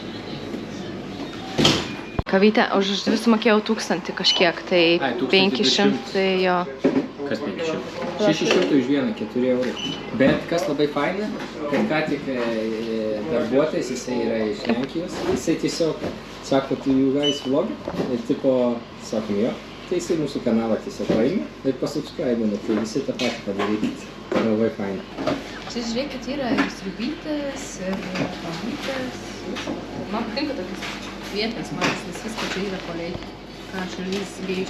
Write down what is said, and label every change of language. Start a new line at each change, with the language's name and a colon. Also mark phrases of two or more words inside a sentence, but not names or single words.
Lithuanian: Kavytę, už dvi sumokėjau 1000 kažkiek, tai Ai, 500 jo. Kas 500? 600 už vieną, 4 eurai. Bet kas labai faina, kad ką tik darbuotojas, jisai yra iš Lenkijos, jisai tiesiog sako, tu
English: you guys vlog,
Lithuanian: ir tipo, sakom jo, tai jisai mūsų kanalą tiesiog paėmė ir pasubscribino, tai visi tą patį padarykit. Labai faina. Čia žiūrėkit, yra ir sriubytės, ir kavytės. Man patinka tokias vietinės mažas, nes viskas čia yra poliai, ką šalis geidžia.